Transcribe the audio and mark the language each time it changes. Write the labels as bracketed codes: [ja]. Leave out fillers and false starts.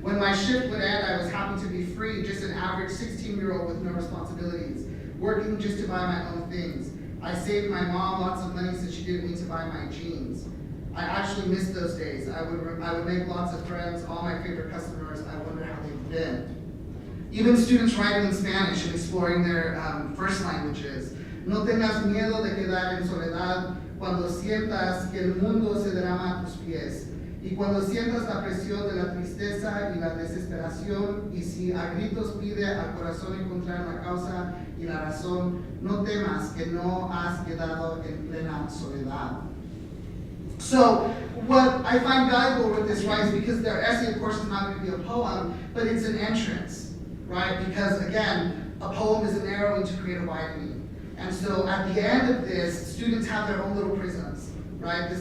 [en] When my shift would end, I was happy to be free, just an average 16-year-old with no responsibilities, working just to buy my own things. I saved my mom lots of money so she didn't need to buy my jeans. I actually missed those days. I would make lots of friends, all my favorite customers. I wonder how they've been. Even students writing in Spanish and exploring their first languages. [es] No tengas miedo de quedar en soledad cuando sientas que el mundo se derrama a tus pies. Y cuando sientas la presión de la tristeza y la desesperación, y si a gritos pide al corazón encontrar la causa y la razón, no temas que no has quedado en plena soledad. [en] So, what I find valuable with this, right, is because their essay, of course, is not going to be a poem, but it's an entrance, right? Because, again, a poem is a narrowing to create a widening. And so, at the end of this, students have their own little prisms, right?